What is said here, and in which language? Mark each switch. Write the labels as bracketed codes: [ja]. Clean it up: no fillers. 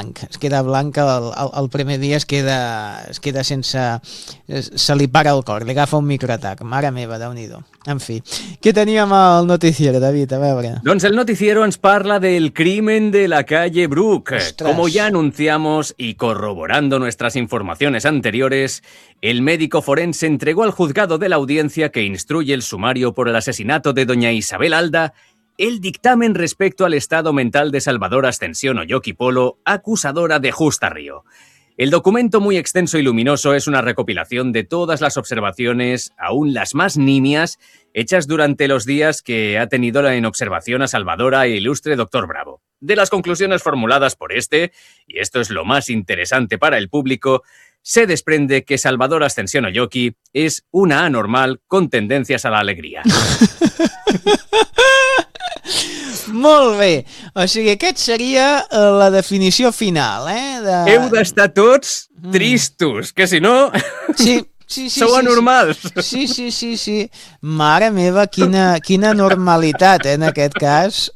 [ca] Es queda blanc el primer dia, es queda sense... Se li para el cor, li agafa un microatac. Mare meva, Déu-n'hi-do. En fi, què teníem al noticiero, David? A veure. Doncs el noticiero ens parla del crimen de la calle Brook. Ostres. [es] Como ya anunciamos y corroborando nuestras informaciones anteriores, el médico forense entregó al juzgado de la audiencia que instruye el sumario por el asesinato de doña Isabel Alda el dictamen respecto al estado mental de Salvador Ascensión Oyoki Polo, acusadora de Justa Río. El documento muy extenso y luminoso es una recopilación de todas las observaciones, aún las más nimias, hechas durante los días que ha tenido en observación a Salvadora el ilustre doctor Bravo. De las conclusiones formuladas por este, y esto es lo más interesante para el público, se desprende que Salvador Ascensión Oyoki es una anormal con tendencias a la alegría. [ca] Molt bé, o sigui, aquest seria la definició final, de... Heu d'estar tots tristos, que si no... Sí, sou anormals. Sí. Mare meva, quina normalitat, en aquest cas.